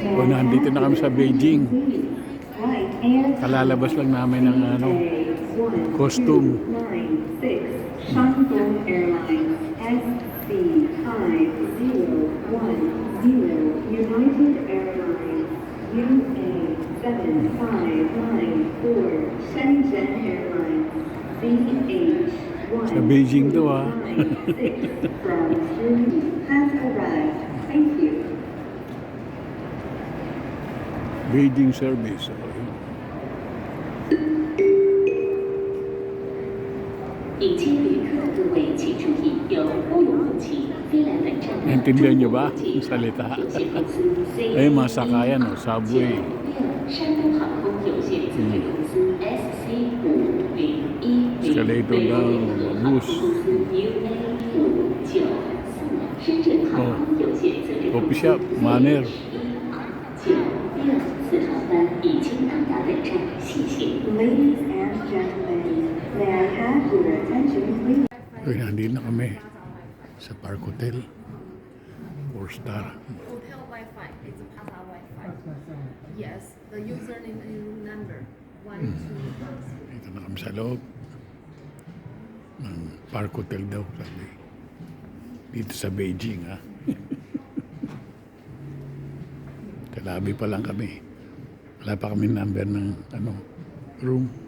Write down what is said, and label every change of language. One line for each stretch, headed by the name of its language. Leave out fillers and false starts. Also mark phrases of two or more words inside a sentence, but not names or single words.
Filipino: O, nandito na kami sa Beijing. Kalalabas lang namin ng costume.
English: Shandong Airlines SC5010, United Airlines UA7594, Shenzhen Airlines
Filipino: Sa Beijing to,
English: CH196 from Germany has arrived. Thank you. Beijing service. So,
Chinese: 引亲旅客各位请注意，由乌鲁木齐飞来本站的
Filipino: naintindihan nyo
Chinese: 中
Filipino: ba
Chinese: 国国际
Filipino: yung
Chinese: 航空
Filipino: salita?
Chinese: 有限公司
Filipino: Ay, mga sakayan,
English: subway.
Chinese: 山东航空有限责任公司 SC5010
English: Escalator
Chinese: 北
Filipino: daw,
Chinese: 欧联合航空
English: bus.
Chinese: 公司 UA594 深圳航空有限责任公
English: Coffee
Chinese: 司
English: shop, manner.
Chinese: 1192号班已经到达本站，谢谢。
English: Ladies and gentlemen, may I have your attention, please?
Filipino: Uy, nandito na kami sa Park Hotel.
English: 4-star. Hotel Wi-Fi. It's a Plaza Wi-Fi. Yes, the username and room number. 1, 2,
Filipino: Dito na kami sa loob ng Park Hotel daw, sabi. Dito sa Beijing, ha? Kalabi pa lang kami. Wala pa kami number ng room.